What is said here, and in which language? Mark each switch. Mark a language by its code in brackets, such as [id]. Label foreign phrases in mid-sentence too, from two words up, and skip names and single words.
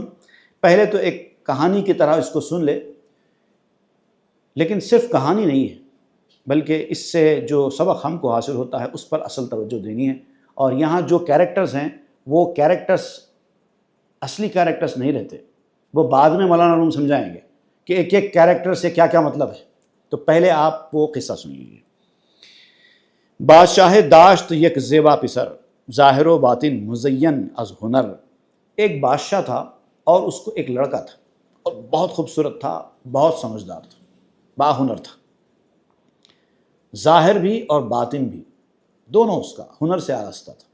[ur] پہلے تو ایک کہانی کی طرح اس کو سن لے، لیکن صرف کہانی نہیں ہے بلکہ اس سے جو سبق ہم کو حاصل ہوتا ہے اس پر اصل توجہ دینی ہے. اور یہاں جو کیریکٹرز ہیں وہ کیریکٹرز اصلی کیریکٹرز نہیں رہتے، وہ بعد میں مولانا روم سمجھائیں گے کہ ایک ایک کیریکٹر سے کیا کیا مطلب ہے. تو پہلے آپ وہ قصہ سن لیجیے. [fa] بادشاہ داشت یک زیبا پسر ظاہر و باطن مزین از ہنر. [ur] ایک بادشاہ تھا اور اس کو ایک لڑکا تھا اور بہت خوبصورت تھا، بہت سمجھدار تھا، باہنر تھا، ظاہر بھی اور باطن بھی دونوں اس کا ہنر سے آراستہ تھا.